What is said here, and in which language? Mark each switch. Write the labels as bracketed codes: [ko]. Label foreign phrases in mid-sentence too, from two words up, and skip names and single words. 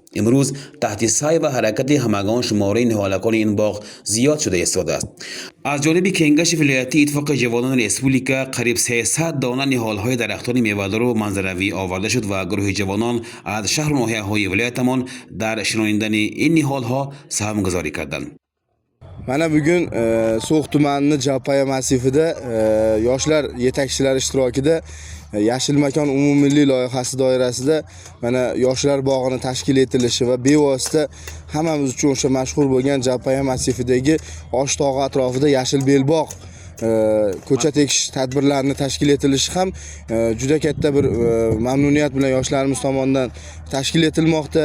[fa] امروز تحت سعی و حرکت همگان شماره نهالکان این باغ زیاد شده ایستاده است. از جانب کنگش ولایتی اتفاق جوانان ریسپوبلیکا قریب 300 دانه نهالهای درختان میوه‌دار و منظروی آورده شد و گروه جوانان از شهر و ناحیه‌های ولایتمان در شناندن این نهالها سهم گذاری کردند. [uz] Mana bugun So'x tumanini Japaya massivida yoshlar yetakchilari ishtirokida Yashil makon umummilliy loyihasi doirasida mana yoshlar bog'ini tashkil etilishi va bevosita hammamiz uchun o'sha mashhur bo'lgan Japaya massividagi Oshtog'i atrofida yashil belbog' ko'chat ekish tadbirlarini tashkil etilishi ham juda katta bir mamnuniyat bilan yoshlarimiz tomonidan tashkil etilmoqda.